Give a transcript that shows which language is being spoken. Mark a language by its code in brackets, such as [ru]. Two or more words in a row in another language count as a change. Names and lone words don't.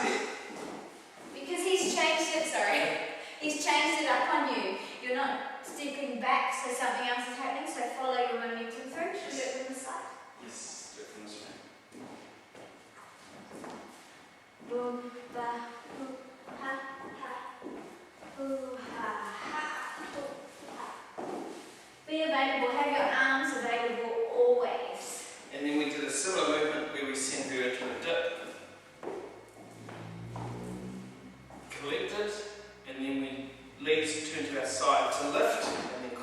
[en] Because he's changed it, he's changed it up on you. You're not stepping back so something else is happening, so follow your momentum through. Should we do it from the side? Yes, do it from this way. Boom, ba, hoo, ha, ha, hoo, ha, ha, hoo, ha. Be available, have your arms available always. And then we did a similar movement where we send her into a dip. Collect it, and then we legs turn to our side to lift.